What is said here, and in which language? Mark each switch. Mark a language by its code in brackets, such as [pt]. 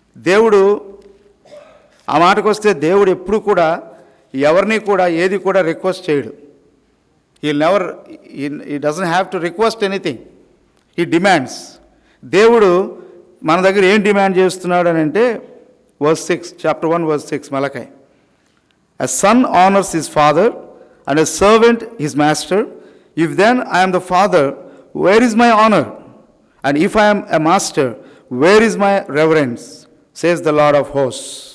[te] దేవుడు ఆ మాటకు వస్తే, దేవుడు ఎప్పుడు కూడా ఎవరిని కూడా ఏది కూడా రిక్వెస్ట్ చేయడు. [en] He doesn't have to request anything. He demands. [te] దేవుడు మన దగ్గర ఏం డిమాండ్ చేస్తున్నాడు అని అంటే, verse 6, chapter 1 verse 6 మలకీ. [en] A son honors his father and a servant his master. If then I am the father, where is my honor? And if I am a master, where is my reverence? Says the Lord of hosts.